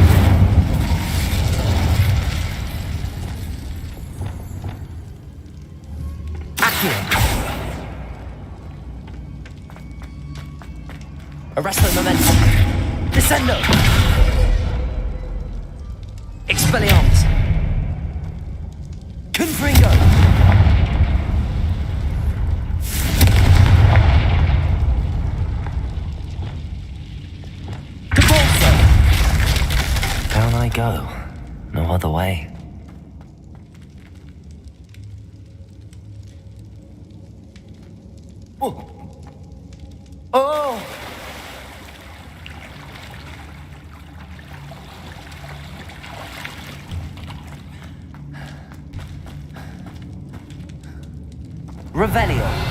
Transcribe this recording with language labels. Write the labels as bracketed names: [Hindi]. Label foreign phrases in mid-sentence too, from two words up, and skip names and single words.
[English] Accio. Arresto Momentum. Descendo. Expelliarmus. Confringo. Down I go. No other way. Oh! Oh! Revelio.